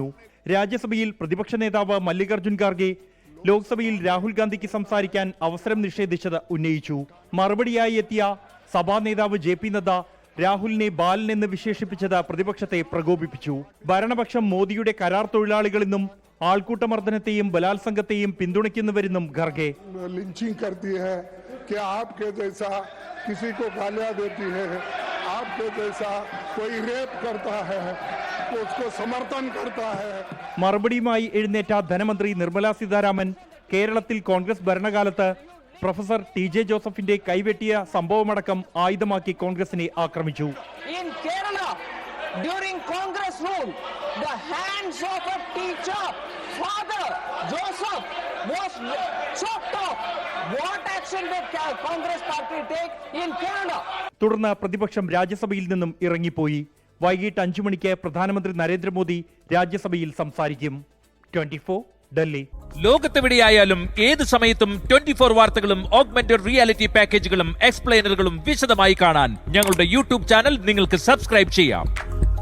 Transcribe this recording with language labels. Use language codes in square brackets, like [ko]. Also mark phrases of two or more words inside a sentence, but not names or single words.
[ml] രാജ്യസഭയിൽ പ്രതിപക്ഷ നേതാവ് മല്ലികാർജുൻ ഖാർഗെ ലോക്സഭയിൽ രാഹുൽ ഗാന്ധിക്ക് സംസാരിക്കാൻ അവസരം നിഷേധിച്ചത് ഉന്നയിച്ചു. മറുപടിയായി എത്തിയ സഭാ നേതാവ് JP നദ്ദ രാഹുലിനെ ബാലൻ എന്ന് വിശേഷിപ്പിച്ചത് പ്രതിപക്ഷത്തെ പ്രകോപിപ്പിച്ചു. ഭരണപക്ഷം മോദിയുടെ കരാർ തൊഴിലാളികളെന്നും ആൾക്കൂട്ടമർദ്ദനത്തെയും ബലാത്സംഗത്തെയും പിന്തുണയ്ക്കുന്നുവരെന്നും ഖാർഗെ [hi] किसी को गालियां देती है, आपके जैसा कोई रेप करता है तो उसको समर्थन करता है. [ml] മറുപടിയുമായി എഴുന്നേറ്റ ധനമന്ത്രി നിർമ്മല സീതാരാമൻ കേരളത്തിൽ കോൺഗ്രസ് ഭരണകാലത്ത് പ്രൊഫസർ TJ ജോസഫിന്റെ കൈവെട്ടിയ സംഭവമടക്കം ആയുധമാക്കി കോൺഗ്രസിനെ ആക്രമിച്ചു. [en] In Kerala, during Congress rule, the hands of a teacher, Father Joseph, was chopped off. What action did Congress party take in Kerala? [ml] തുടർന്ന് പ്രതിപക്ഷം രാജ്യസഭയിൽ നിന്നും ഇറങ്ങിപ്പോയി. വൈകിട്ട് 5 മണിക്ക് പ്രധാനമന്ത്രി നരേന്ദ്രമോദി രാജ്യസഭയിൽ സംസാരിക്കും. 24 ഡൽഹി. ലോകത്തെവിടെയായാലും ഏത് സമയത്തും 24 വാർത്തകളും [en] augmented reality [ml] പാക്കേജുകളും എക്സ്പ്ലെയിനറുകളും വിശദമായി കാണാൻ ഞങ്ങളുടെ YouTube ചാനൽ നിങ്ങൾക്ക് സബ്സ്ക്രൈബ് ചെയ്യാം.